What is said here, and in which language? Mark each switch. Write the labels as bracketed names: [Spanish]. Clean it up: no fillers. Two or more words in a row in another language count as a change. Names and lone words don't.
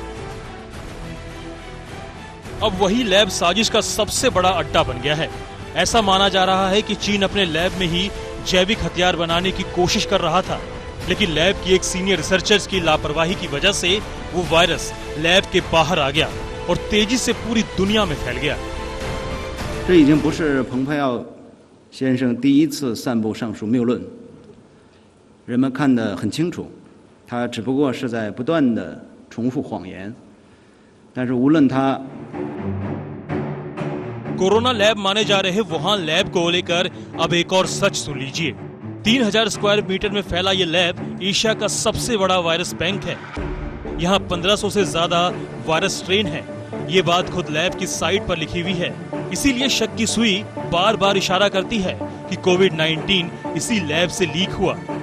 [Hindi] अब वही लैब साजिश का सबसे बड़ा अड्डा बन गया है। ऐसा माना जा रहा है कि चीन अपने लैब में ही जैविक हथियार बनाने की कोशिश कर रहा था, लेकिन लैब की एक [English] senior researchers [Hindi] की लापरवाही की वजह से वो वायरस लैब के बाहर आ गया और तेजी से पूरी दुनिया में फैल गया। [Chinese] 这已经不是蓬佩奥先生第一次散布上述谬论，人们看得很清楚，他只不过是在不断地重复谎言。但是无论他 [Hindi] कोरोना लैब माने जा रहे वुहान लैब को लेकर अब एक और सच सुन लीजिए। 3000 [English] square meter [Hindi] में फैला ये लैब एशिया का सबसे बड़ा [English] virus bank [Hindi] है। यहाँ 1500 से ज्यादा [English] virus strain [Hindi] है। ये बात खुद लैब की साइट पर लिखी हुई है। इसीलिए शक की सुई बार बार इशारा करती है कि कोविड-19 इसी लैब से लीक हुआ।